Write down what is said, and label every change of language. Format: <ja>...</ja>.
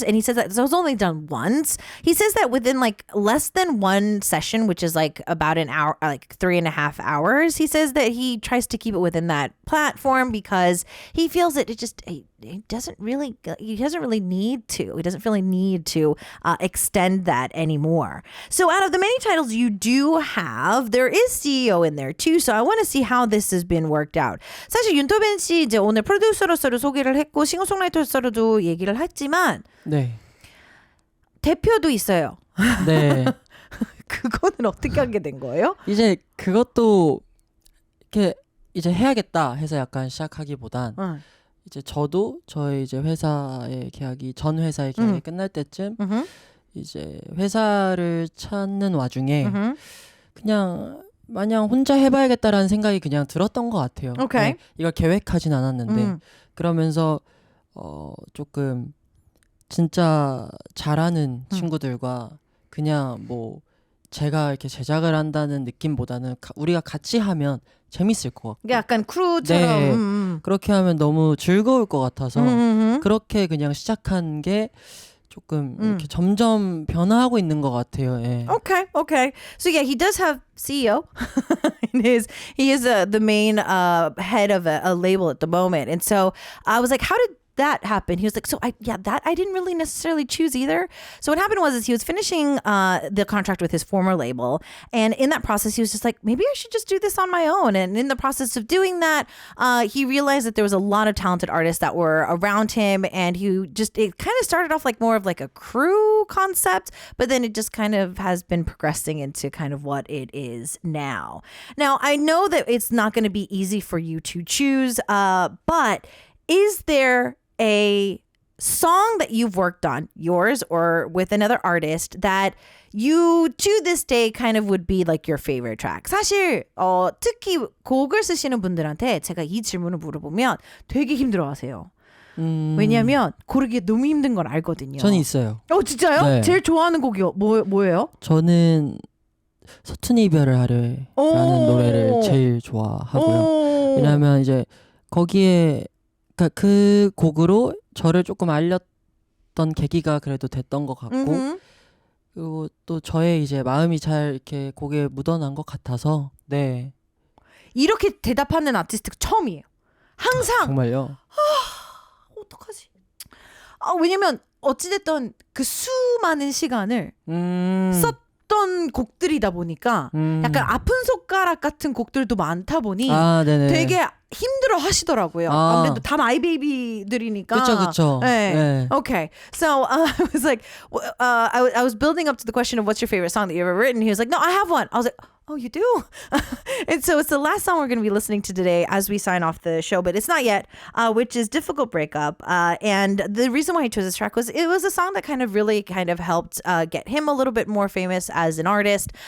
<en>And he says that it was only done once. He says that within like less than 1 session, which is like about an hour, like 3.5 hours, he says that he tries to keep it within that platform because he feels that he doesn't really need to. He doesn't really need to extend that anymore. So out of the many titles you do have, there is CEO in there too. So I want to see how this has been worked out.</en> <ko>사실 윤토벤 씨 이제 오늘 프로듀서로서도 소개를 했고 싱어송라이터로서도 얘기를 했지만 네. 대표도 있어요. 네. 그거는 어떻게 하게 된 거예요? 이제 그것도 이렇게 이제 해야겠다 해서 약간 시작하기보단 이제 저도 저희 이제 회사의 계약이 전 회사의 계약이 끝날 때쯤 이제 회사를 찾는 와중에 그냥 마냥 혼자 해봐야겠다라는 생각이 그냥 들었던 것 같아요. 오케이. 네, 이걸 계획하진 않았는데 그러면서 조금 진짜 잘하는 친구들과 그냥 뭐 제가 이렇게 제작을 한다는 느낌보다는 우리가 같이 하면 재밌을 것 같고 약간 크루처럼 네, 그렇게 하면 너무 즐거울 것 같아서 그렇게 그냥 시작한 게 조금 이렇게 점점 변화하고 있는 것 같아요. 예.</ko> <en>Okay. So yeah, he does have CEO. He is the main head of a label at the moment. And so I was like, how did that happen? He was like, that I didn't really necessarily choose either. So what happened was he was finishing the contract with his former label, and in that process he was just like, maybe I should just do this on my own. And in the process of doing that, he realized that there was a lot of talented artists that were around him, and it kind of started off like more of like a crew concept, but then it just kind of has been progressing into kind of what it is now. Now I know that it's not going to be easy for you to choose, but is there a song that you've worked on, yours or with another artist, that you to this day kind of would be like your favorite track?</en> <ko>사실 특히 곡을 쓰시는 분들한테 제가 이 질문을 물어보면 되게 힘들어하세요. 왜냐면 고르기 너무 힘든 걸 알거든요. 저는 있어요. 진짜요? 네. 제일 좋아하는 곡이 뭐예요? 저는 서툰 이별을 하려라는 노래를 제일 좋아하고요. 왜냐하면 이제 거기에 그러니까 그 곡으로 저를 조금 알렸던 계기가 그래도 됐던 것 같고 그리고 또 저의 이제 마음이 잘 이렇게 곡에 묻어난 것 같아서 네. 이렇게 대답하는 아티스트가 처음이에요. 항상 정말요? 어떡하지? 왜냐면 어찌됐든 그 수많은 시간을 썼던 곡들이다 보니까 약간 아픈 손가락 같은 곡들도 많다 보니 네네. 되게 힘들어 하시더라고요. 아무래도 다 마이베이비들이니까. 그쵸. 네. Okay.</ko> <en>So I was like, I was building up to the question of what's your favorite song that you've ever written. He was like, no, I have one. I was like, oh, you do? And so it's the last song we're going to be listening to today as we sign off the show, but it's not yet, which is Difficult Breakup. And the reason why I chose this track was it was a song that kind of helped get him a little bit more famous as an artist.</en>